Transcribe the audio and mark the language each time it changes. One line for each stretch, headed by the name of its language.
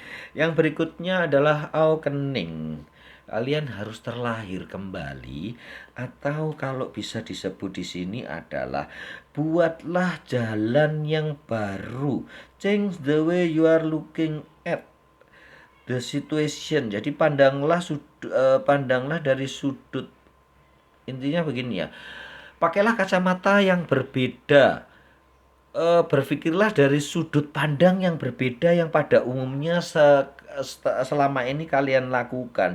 Indonesian: Yang berikutnya adalah awakening. Kalian harus terlahir kembali, atau kalau bisa disebut di sini adalah buatlah jalan yang baru.
English: Change the way you are looking at the situation.
Indonesian: Jadi pandanglah dari sudut, intinya begini ya. Pakailah kacamata yang berbeda. Berpikirlah dari sudut pandang yang berbeda yang pada umumnya selama ini kalian lakukan.